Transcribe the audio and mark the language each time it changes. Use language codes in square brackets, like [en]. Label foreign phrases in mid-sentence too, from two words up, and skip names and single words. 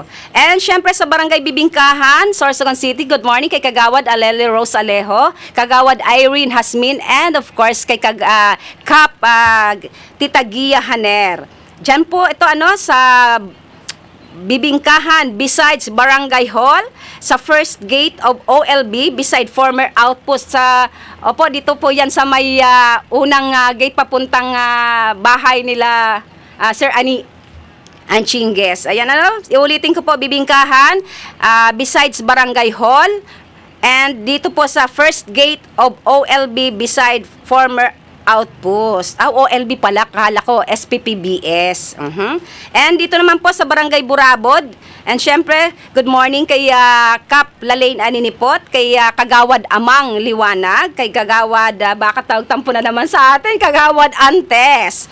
[tl] And syempre sa Barangay Bibingkahan, Sorsogon City, [en] good morning [tl] kay Kagawad Alele Rose Alejo, Kagawad Irene Hasmin, [en] and of course [tl] kay Kap Tita Gia Haner. Diyan po ito sa Bibingkahan, besides Barangay Hall, sa [en] first gate of OLB, beside former outpost [tl] dito po yan sa may unang gate papuntang bahay nila Sir Ani Anchingues. Ayan iulitin ko po, Bibingkahan, besides Barangay Hall, and dito po sa [en] first gate of OLB, beside former outpost. [tl] OLB pala, kala ko, SPPBS. And dito naman po sa Barangay Burabod. And syempre, [en] good morning [tl] kay Kap Lalaine Aninipot, kay Kagawad Amang Liwanag, kay Kagawad, baka tawag-tampo na naman sa atin, Kagawad Antes.